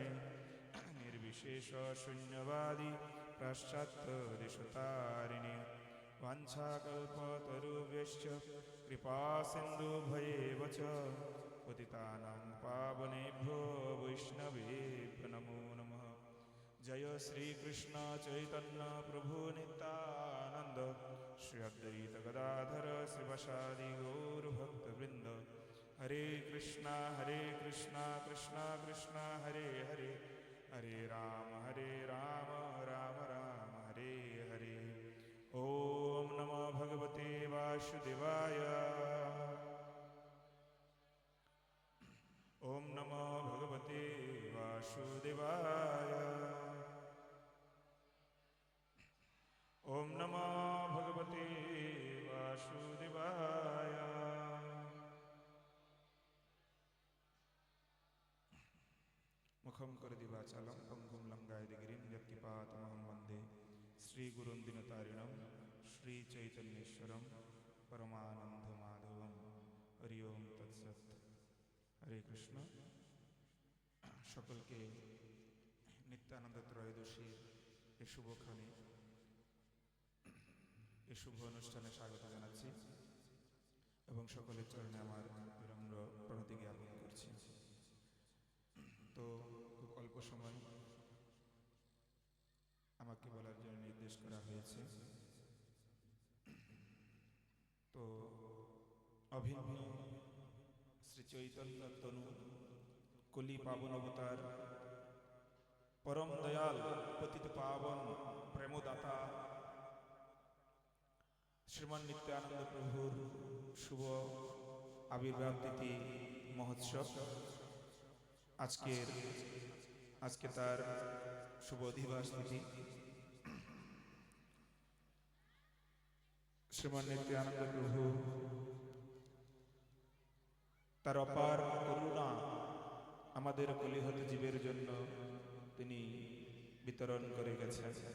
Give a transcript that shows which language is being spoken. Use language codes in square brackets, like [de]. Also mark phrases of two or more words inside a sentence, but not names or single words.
[sa] निर्विशेष शून्यवादी पाश्चात्यदेशतारिणे वाञ्छाकल्पतरुभ्यश्च कृपासिन्धुभ्येव च पतितानां पावनेभ्यो वैष्णवेभ्यो नमो नमः जय श्रीकृष्ण चैतन्य प्रभु नित्यानन्द श्री अद्वैत गदाधर शिवसादि गौरभक्तवृन्द हरे कृष्णा कृष्ण कृष्ण हरे हरे हरे राम राम राम हरे हरे ओम नमो भगवते वासुदेवाय ओम नमो भगवते वासुदेवाय ओम नमो भगवते वासुदेवाय मुखम करदिवाचालं पंगुं लंगायदिगिरिं यत्किपातमहं वन्दे श्रीगुरुं दिनतारिणं श्रीचैतन्येश्वरं परमानन्दमाधवं हरि ओम तत्सत् हरे कृष्ण [bn] সকলকে নিত্যানন্দ ত্রয়োদশীর এই শুভক্ষণে এই শুভ অনুষ্ঠানে স্বাগত জানাচ্ছি এবং সকলের চরণে আমার বিনম্র প্রণতি জ্ঞাপন করছি। তো খুব অল্প সময় আমাকে বলার জন্য নির্দেশ করা হয়েছে। তো অভিন্ন শ্রী চৈতন্য তনু কলি পাবন অবতার পরম দয়াল পতিত পাবন প্রেমদাতা শ্রীমান নিত্যানন্দ প্রভুর শুভ আবির্ভাব তিথি মহোৎসব আজকে তার শুভ দিবস তিথি। শ্রীমান নিত্যানন্দ প্রভু তার অপার করুণা আমাদের কলিহত জীবের জন্য তিনি বিতরণ করে গেছেন।